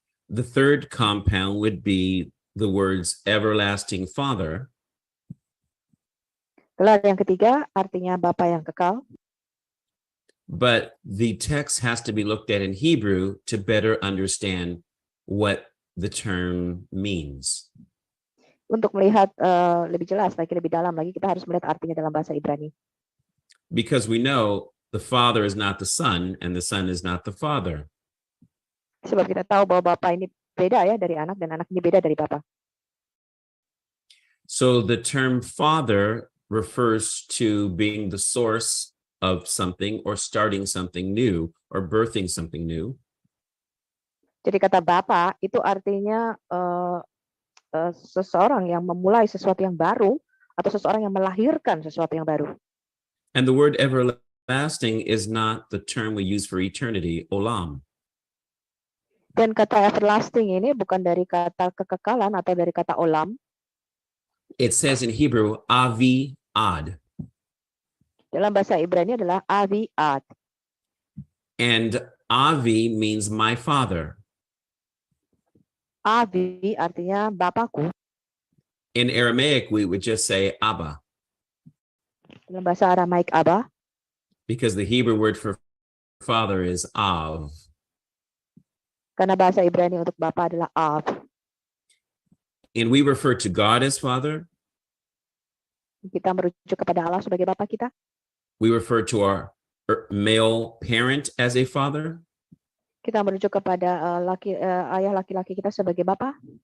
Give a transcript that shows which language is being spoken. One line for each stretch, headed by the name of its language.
English: The third compound would be the words everlasting Father,
Indonesian: Gelar yang ketiga artinya Bapa yang kekal.
English: but the text has to be looked at in Hebrew to better understand what the term means.
Indonesian: Untuk melihat lebih jelas lagi, lebih dalam lagi, kita harus melihat artinya dalam bahasa Ibrani.
English: Because we know the Father is not the Son and the Son is not the Father.
Indonesian: Sebab kita tahu bahwa Bapa ini beda ya dari anak, dan anak ini beda dari Bapa.
English: So the term Father refers to being the source of something or starting something new or birthing something new.
Indonesian: Jadi kata Bapa itu artinya seseorang yang memulai sesuatu yang baru atau seseorang yang melahirkan sesuatu yang baru.
English: And the word everlasting is not the term we use for eternity, olam.
Indonesian: Dan kata everlasting ini bukan dari kata kekekalan atau dari kata olam.
English: It says in Hebrew, avi ad.
Indonesian: Dalam bahasa Ibrani adalah avi ad.
English: And avi means my father.
Indonesian: Avi artinya Bapakku.
English: In Aramaic, we would just say Abba,
Indonesian: Dalam bahasa Aramaik Abba,
English: because the Hebrew word for father is Av.
Indonesian: karena bahasa Ibrani untuk Bapa adalah Av.
English: And we refer to God as Father.
Indonesian: Kita merujuk kepada Allah sebagai Bapa kita.
English: We refer to our male parent as a father.
Indonesian: Kita merujuk kepada ayah laki-laki kita sebagai Bapa.